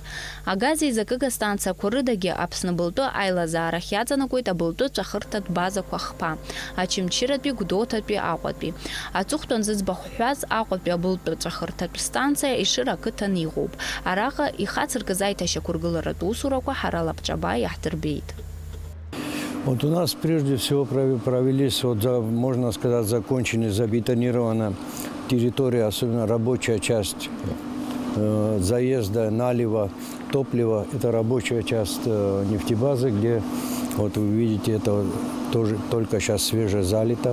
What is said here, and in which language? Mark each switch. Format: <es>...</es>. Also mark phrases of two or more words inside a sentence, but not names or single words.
<ab>Агаз еизакыга станциақәа рыдагьы Аԥсны былтәы аилазаарахь иаҵанакуеит абылтәы ҵәахырҭатә базақәа хԥа, Ачымчыратәи, Гәдоуҭатәи, Аҟәатәи. Аҵыхәтәан зыӡбахә ҳәаз Аҟәатәи абылтәы ҵәахырҭатә станциа Ешыра ақыҭан иҟоуп. Араҟа ихацыркыз аиҭашьақәыргыларатә усурақәа ҳара лабҿаба иаҳдырбеит.</ab> <ru>Вот у нас прежде всего провелись, вот, можно сказать, закончена, забетонирована территория, особенно рабочая часть заезда, налива, топлива. Это рабочая часть нефтебазы, где, вот вы видите, это тоже только сейчас свеже залито.</ru>